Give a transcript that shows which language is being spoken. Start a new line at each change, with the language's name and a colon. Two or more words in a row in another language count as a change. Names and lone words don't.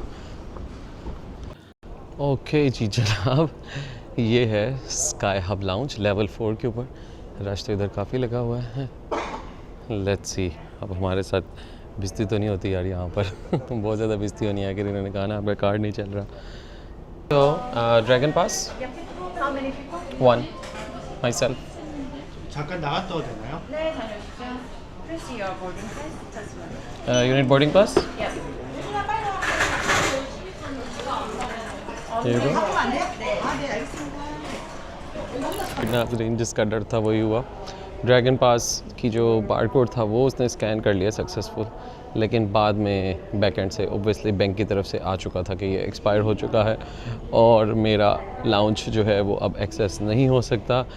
Hindi: ओके जी जनाब, ये है स्काई हब लाउंज लेवल 4 के ऊपर। रश तो इधर काफ़ी लगा हुआ है,
English: let's see
Hindi: अब हमारे साथ बिस्ती तो नहीं होती यार यहाँ पर बहुत ज़्यादा बिस्ती होनी है कि इन्होंने कहा ना आपका कार्ड नहीं चल रहा। तो ड्रैगन पास 1
English: my self.
Korean: 잠깐 나갔다 와도 되나요? 네, 다녀오십시오.
English: Press your boarding pass. That's one. unit boarding pass. Yeah.
Hindi: जिसका डर था वही हुआ। ड्रैगन पास की जो बारकोड था वो उसने स्कैन कर लिया सक्सेसफुल, लेकिन बाद में बैकएंड से ओब्वियसली बैंक की तरफ से आ चुका था कि ये एक्सपायर हो चुका है और मेरा लाउंज जो है वो अब एक्सेस नहीं हो सकता।